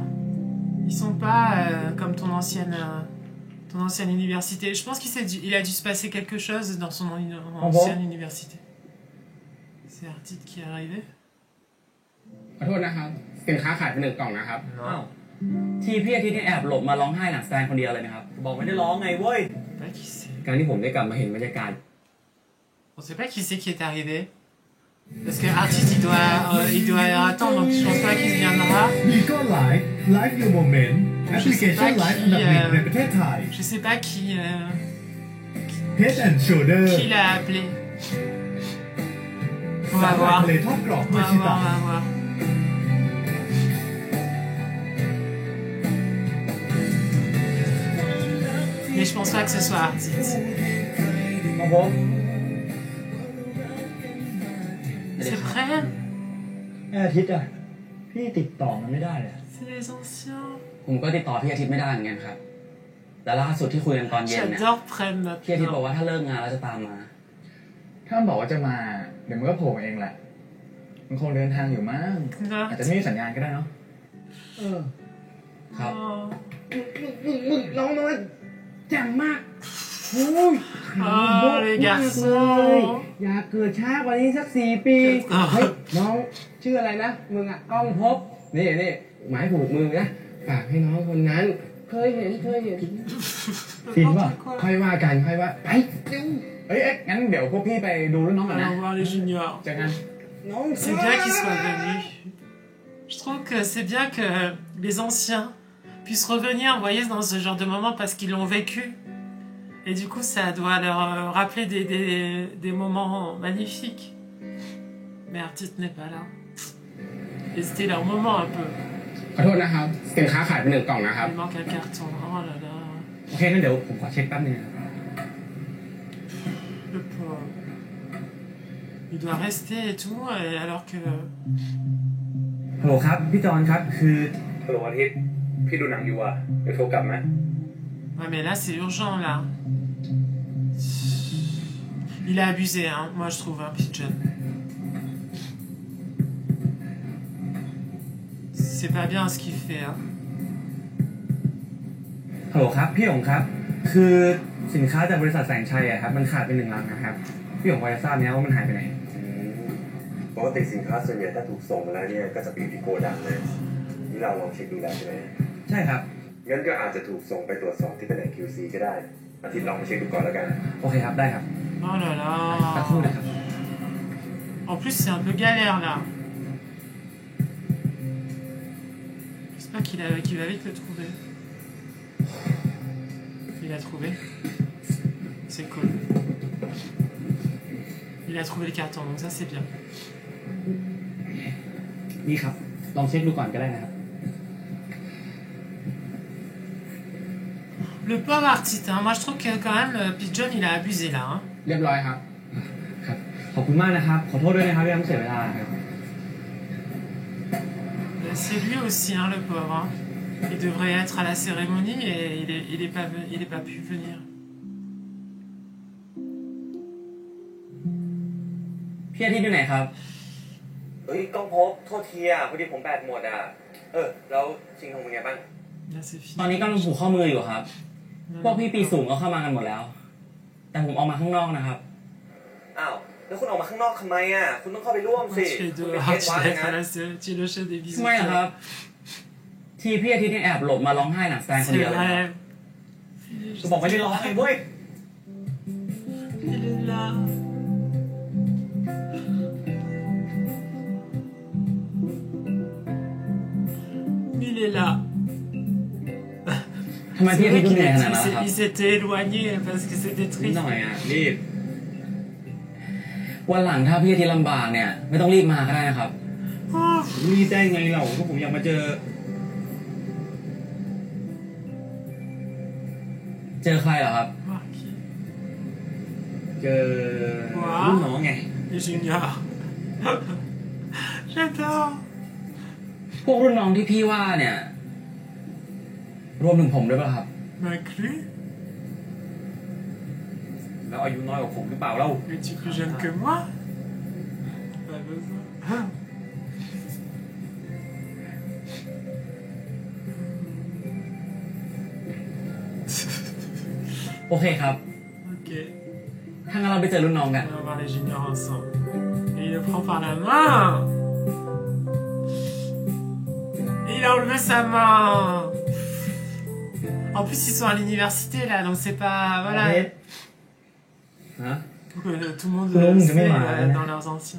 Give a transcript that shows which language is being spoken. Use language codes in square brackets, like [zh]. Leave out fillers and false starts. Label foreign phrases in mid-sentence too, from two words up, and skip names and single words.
[fr] Ils sont pas comme ton ancienne université. Je pense qu'il a dû se passer quelque chose dans son ancienne université. C'est Artite qui est arrivé. [th] ขอโทษนะครับสินค้าขายไป1 กล่องนะครับอ้าวที่พี่อาทิตย์นี่แอบหลบมาร้องไห้หลังแสดงคนเดียวเลยนะครับบอกไม่ได้ร้องไงเว้ย การที่ผมได้กลับมาเห็นบรรยากาศ [fr] On sait pas qui c'est qui est arrivé. Parce que Artiste il doit attendre, donc je pense pas qu'il viendra. [th] Nico Live Live Your Moment แอปพลิเคชันไลฟ์อันดับ 1ในประเทศไทย [fr] Je sais pas qui Head and Shoulder qui l'a appelé. On [th] สา [fr] va [th] หร่าย [fr] voir. [th] ทะเลทอดกรอบ [fr] On [th] มา [fr] va [th] ชิ [fr] voir, [th] ตะ [fr] on va voir. Mais je pense pas que ce soit Artiste. [th] ของผม [fr] C'est prêt? [th] อาทิตย์อ่ะพี่ติดต่อมันไม่ได้เลย [fr] C'est les anciens. [th] ผมก็ติดต่อพี่อาทิตย์ไม่ได้เหมือนกันครับแต่ล่าสุดที่คุยกันตอนเย็นเนี่ย [fr] J'adore Prem [th] พี่อาทิตย์บอก [fr] maintenant. [th] ว่าถ้าเลิกงานแล้วจะตามมา ถ้ามันบอกว่าจะมาเดี๋ยวมันก็โผล่มาเองแหละมันคงเดินทางอยู่มั้งอาจจะไม่มีสัญญาณก็ได้เนาะ ครับ [fr] Oh. [th] มึงน้องน้อยแจ่มมากโอ้ย [fr] Oh, les garçons. [th] อยากเกิดช้ากว่านี้สัก4 ปี เฮ้ย น้องชื่ออะไรนะ มึงอ่ะก้องภพนี่หมายผูกมือนะ ฝากให้น้องคนนั้น เคยเห็น จริงป่ะ ค่อยว่ากัน ค่อยว่า ไปเร็ว เอ้ยงั้นเดี๋ยวพวกพี่ไปดูรุ่นน้องก่อนนะ [fr] Allons voir les juniors. [th] เจอกัน น้อง [fr] C'est bien qu'ils soient venus. Je trouve que c'est bien que les anciens puissent revenir, vous voyez, dans ce genre de moment parce qu'ils l'ont vécu. Et du coup, ça doit leur rappeler des moments magnifiques. Mais Artiste n'est pas là. Et c'était leur moment un peu. [th] ขอโทษนะครับสินค้าขายไป1 กล่องนะครับ [fr] Il manque un carton. Oh là là. [th] โอเคงั้นเดี๋ยวผมขอเช็คแป๊บนึงนะครับ [fr] Le pauvre. Il doit rester et tout, et alors que... [th] ฮัลโหลครับพี่จอนครับคือฮัลโหลอาทิตย์พี่ดูหนังอยู่อ่ะเดี๋ยวโทรกลับไหม [fr] Ouais, mais là, c'est urgent, là. Il a abusé, hein, moi, je trouve, hein, Pigeon. C'est pas bien ce qu'il fait, hein. [th] ฮัลโหลครับพี่หยงครับคือสินค้าจากบริษัทแสงชัยอะครับมันขาดไป1 ลังนะครับพี่หยงพอจะทราบไหมว่ามันหายไปไหน ปกติสินค้าส่วนใหญ่ถ้าถูกส่งมาแล้วเนี่ยก็จะไปอยู่ที่โกดังเลยนี่เราลองเช็คดูแล้วใช่ไหม ใช่ครับ งั้นก็อาจจะถูกส่งไปตรวจสอบที่แผนก QC ก็ได้อาทิตย์ลองมาเช็คดูก่อนแล้วกัน โอเคครับได้ครับ [fr] Oh là [th] สักครู่ [fr] là. [th] นะครับ [fr] En plus, c'est un peu galère, là. J'espère qu'il va vite le trouver. Il a trouvé. C'est cool. Il a trouvé le carton, donc ça, c'est bien. [th] นี่ครับลองเช็คดูก่อนก็ได้นะครับ [fr] Le pauvre Artiste, hein. Moi, je trouve que quand même, Pigeon, il a abusé, là. Hein. [th] เรียบร้อยครับ ครับขอบคุณมากนะครับขอโทษด้วยนะครับที่ทำให้เสียเวลาครับ [fr] C'est lui aussi, hein, le pauvre. Hein. Il devrait être à la cérémonie et il est pas pu venir. [th] พี่อาทิตย์อยู่ไหนครับ เฮ้ยก้องพบโทษทีอ่ะพอดีผมแบตหมดอ่ะแล้วชิงทองเป็นไงบ้าง [fr] Là, c'est fini. [th] ตอนนี้กำลังผูกข้อมืออยู่ครับ พวกพี่ปีสูงก็เข้ามากันหมดแล้ว แต่ผมออกมาข้างนอกนะครับ อ้าวแล้วคุณออกมาข้างนอกทำไมอ่ะคุณต้องเข้าไปร่วม [fr] Moi, [th] สิ [fr] je fais [th] คุณ [fr] deux. [th] เป็น [fr] Ah, [th] เกส [fr] tu [th] วัด [fr] vas [th] เลย [fr] être à [th] นะ [fr] la tu es le chef des bisous. [th] ทำไมล่ะครับ ที่พี่อาทิตย์นี่แอบหลบมาร้องไห้หลังแสดงคน [fr] C'est [th] เดียวเลยครับ [fr] vrai. [th] กูบอกไม่ได้ร้องไงเว้ย [fr] Il est là. Il est là. [th] ทำไมพี่อาทิตย์ดูเหนื่อยขนาดนั้นล่ะครับ [fr] Il s'était éloigné parce que c'était [th] นิด [fr] triste. [th] หน่อยอ่ะรีบ วันหลังถ้าพี่อาทิตย์ลำบากเนี่ยไม่ต้องรีบมาก็ได้นะครับ [fr] Oh, [th] รีบได้ไงเราพวกผมอยากมาเจอ เจอใครเหรอครับเจอรุ่นน้องไง [fr] Les juniors j'adore [th] พวกรุ่นน้องที่พี่ว่าเนี่ยรวมถึงผมด้วยป่ะครับ [fr] m'inclus [th] แล้วอายุน้อยกว่าผมหรือเปล่าเล่า [fr] mais tu es plus jeune que moi pas besoin [th] โอเคครับ [fr] ok [th] ถ้างั้นเราไปเจอรุ่นน้องกัน [fr] on va voir les juniors ensemble et il le prend par la main il a enlevé sa main en plus ils sont à l'université là donc c'est pas voilà hein tout le monde se met dans leurs anciens